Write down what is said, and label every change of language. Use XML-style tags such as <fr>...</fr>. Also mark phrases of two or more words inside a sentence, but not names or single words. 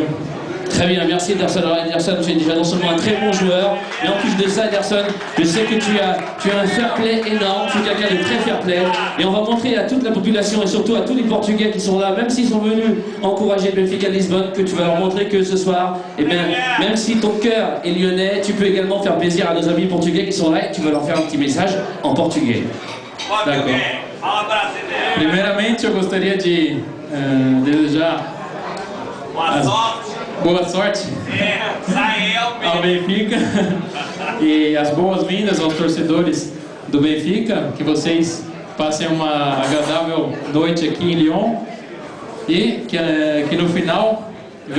<fr>Très bien, merci Ederson. Alors Ederson, tu es déjà non seulement un très bon joueur, mais en plus de ça, Ederson, je sais que tu as un</fr> <en>fair play</en> <fr>énorme, tu es quelqu'un de très</fr> <en>fair play,</en> <fr>et on va montrer à toute la population et surtout à tous les Portugais qui sont là, même s'ils sont venus encourager le Benfica de Lisbonne, que tu vas leur montrer que ce soir, eh bien, même si ton cœur est lyonnais, tu peux également faire plaisir à nos amis portugais qui sont là et tu vas leur faire un petit message en portugais. D'accord.</fr> <pt>Primeiramente, eu gostaria de desejar Boa sorte ao Benfica e as boas-vindas aos torcedores do Benfica, que vocês passem uma agradável noite aqui em Lyon e que no final vençam melhor, né?</pt>